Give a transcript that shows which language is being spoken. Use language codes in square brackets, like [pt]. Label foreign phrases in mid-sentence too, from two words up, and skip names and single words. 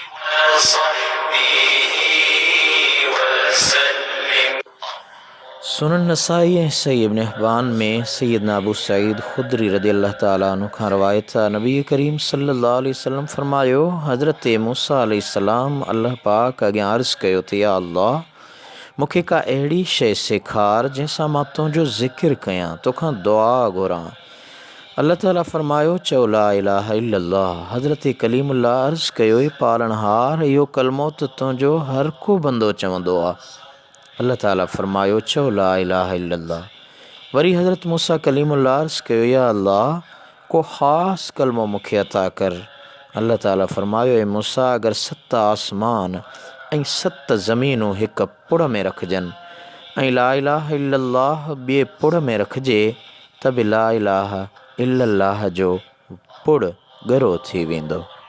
[sd] सुनन नसाई ऐं सही इब्न हिब्बान में सैयदना अबू सईद खुदरी [ar] رضي الله تعالى عنه [sd] खां रवायत आहे, नबी करीम [ar] صلى الله عليه وسلم [sd] फरमायो, हज़रत मूसा अलैहिस्सलाम अल्लाह पाक अॻियां अर्ज़ु कयो त [ar] يا الله, [sd] मूंखे का अहिड़ी शइ सेखार जंहिंसां मां तुंहिंजो ज़िक्र कयां, तोखां दुआ घुरां। अल्लाह ताला फरमायो, चओ [ar] لا إله إلا الله. [sd] हज़रत कलीमुल्लाह अर्ज़ु कयो, पालनहार, इहो कलमो त तुंहिंजो हर को बंदो चवंदो आहे। अल्लाह ताला फरमायो, चओ [ar] لا إله إلا الله. [sd] वरी हज़रत मूसा कलीमुल्लाह अर्ज़ु कयो, [ar] يا الله, [sd] को ख़ासि कलमो मूंखे अता कर। अल्लाह ताला फरमायो, ए मूसा, अगरि 7 आसमान ऐं 7 ज़मीनूं हिकु पुड़ में रखजनि ऐं [ar] لا إله إلا الله [sd] ॿिए पुड़ में रखिजे, त बि [ar] لا إله إلا الله [sd] जो पुड़ ॻरो थी वेंदो।